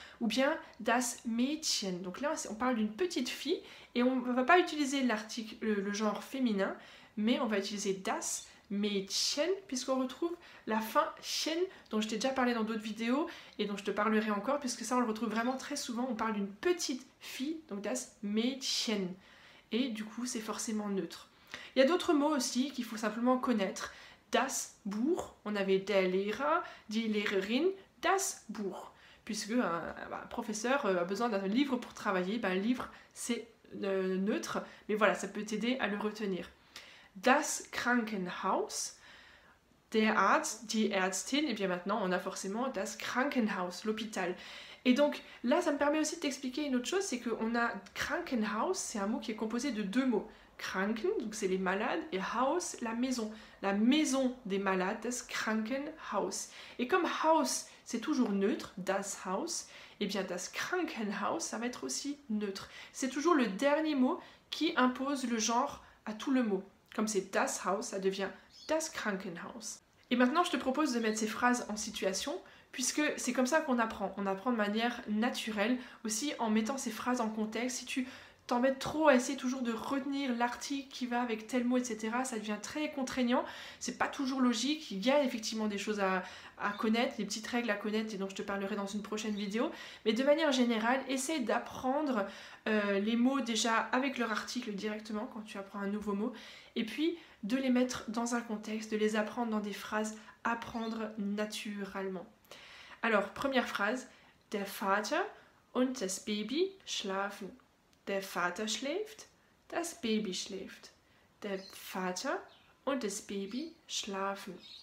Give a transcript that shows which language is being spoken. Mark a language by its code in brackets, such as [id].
[fr] Ou bien das Mädchen. Donc là, on parle d'une petite fille et on ne va pas utiliser l'article, le genre féminin, mais on va utiliser das Mädchen puisqu'on retrouve la fin chen dont je t'ai déjà parlé dans d'autres vidéos et dont je te parlerai encore puisque ça on le retrouve vraiment très souvent. On parle d'une petite fille, donc das Mädchen. Et du coup, c'est forcément neutre. Il y a d'autres mots aussi qu'il faut simplement connaître. [de] Das Buch, [fr] on avait [de] der Lehrer, die Lehrerin, das Buch. [fr] Puisque un professeur a besoin d'un livre pour travailler, un livre c'est neutre, mais voilà, ça peut t'aider à le retenir. Das Krankenhaus, der Arzt, die Ärztin, et bien maintenant on a forcément das Krankenhaus, l'hôpital. Et donc là ça me permet aussi de t'expliquer une autre chose, c'est qu'on a Krankenhaus, c'est un mot qui est composé de deux mots. Kranken, donc c'est les malades, et Haus, la maison des malades, das Krankenhaus. Et comme Haus, c'est toujours neutre, das Haus, et bien das Krankenhaus, ça va être aussi neutre. C'est toujours le dernier mot qui impose le genre à tout le mot. Comme c'est das Haus, ça devient das Krankenhaus. Et maintenant, je te propose de mettre ces phrases en situation, puisque c'est comme ça qu'on apprend. On apprend de manière naturelle, aussi en mettant ces phrases en contexte. Si tu t'embêtes trop à essayer toujours de retenir l'article qui va avec tel mot, etc., ça devient très contraignant. C'est pas toujours logique. Il y a effectivement des choses à connaître, des petites règles à connaître, et dont je te parlerai dans une prochaine vidéo. Mais de manière générale, essaye d'apprendre les mots déjà avec leur article directement quand tu apprends un nouveau mot, et puis de les mettre dans un contexte, de les apprendre dans des phrases, apprendre naturellement. Alors, première phrase, [de] der Vater und das Baby schlafen. Der Vater schläft, das Baby schläft. Der Vater und das Baby schlafen.